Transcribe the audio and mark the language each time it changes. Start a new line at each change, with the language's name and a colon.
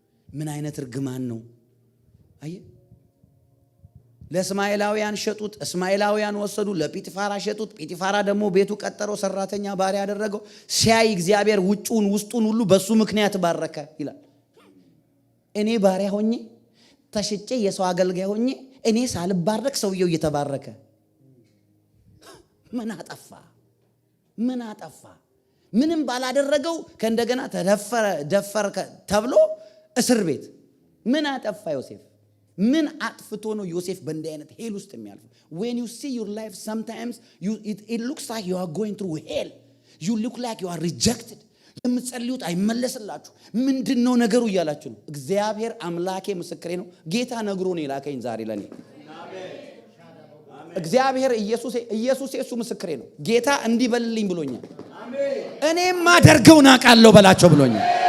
Amharic: ምን አይነት እርግማን ነው? አየ ለእስማኤላውያን ሸጡት፣ እስማኤላውያን ወሰዱ፣ ለጲጥፋራ ሸጡት። ጲጥፋራ ደግሞ ቤቱ ቀጠረው፣ ሰራተኛ ባሪያ ያደረገው። ሲያይ እግዚአብሔር ውጪውን ውስጡን ሁሉ በሱ ምክንያት ባረከ ይላል። እኔ ባሪያ ሆኜ ተሽጬ የሰው አገልጋይ ሆኜ እኔ ሳልባረክ ሰውየው እየተባረከ ምን አጠፋ? ምን አጠፋ? ምንም ባላደረገው ከእንደገና ደፈረ ተብሎ እስር ቤት። ምን አጠፋ ዮሴፍ? ምን አጥፍቶ ነው ዮሴፍ በእንዲህ አይነት ሄል ውስጥ የሚያልፈው?
English: when you see your life sometimes it looks like you are going through hell, you look like you are rejected.
Amharic: የምትጸልዩት አይመለስላችሁ። ምንድነው ነገሩ እያላችሁ ነው። እግዚአብሔር አምላኬ ምስክሬ ነው። ጌታ ነግሮ ነው የላከኝ ዛሬ ለኔ። እግዚአብሔር ኢየሱስ እሱ ምስክሬ ነው። ጌታ እንዲህ በልልኝ ብሎኛል። እኔም ማደርገውን አውቃለሁ በላቸው ብሎኛል።